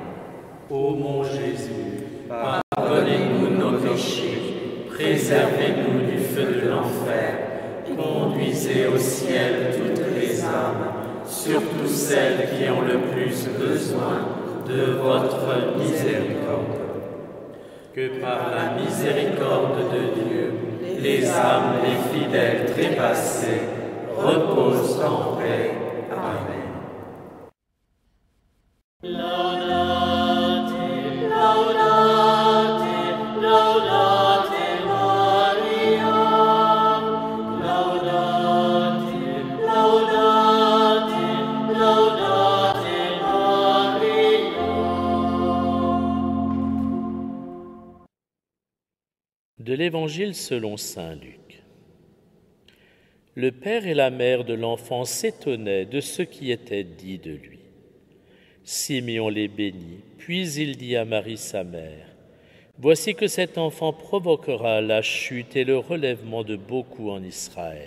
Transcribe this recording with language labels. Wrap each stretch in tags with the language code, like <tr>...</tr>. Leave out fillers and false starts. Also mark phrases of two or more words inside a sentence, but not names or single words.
<fr>Ô mon Jésus, pardonnez-nous nos péchés, préservez-nous du feu de l'enfer, conduisez au ciel toutes les âmes, surtout celles qui ont le plus besoin de votre miséricorde. Que par la miséricorde de Dieu, les âmes des fidèles trépassés reposent en paix. Amen.</fr> <la>Laudate, laudate, laudate Maria. Laudate, laudate, laudate Maria.</la> <fr>De l'Évangile selon saint Luc. Le père et la mère de l'enfant s'étonnaient de ce qui était dit de lui. Simeon les bénit, puis il dit à Marie sa mère, « Voici que cet enfant provoquera la chute et le relèvement de beaucoup en Israël.</fr>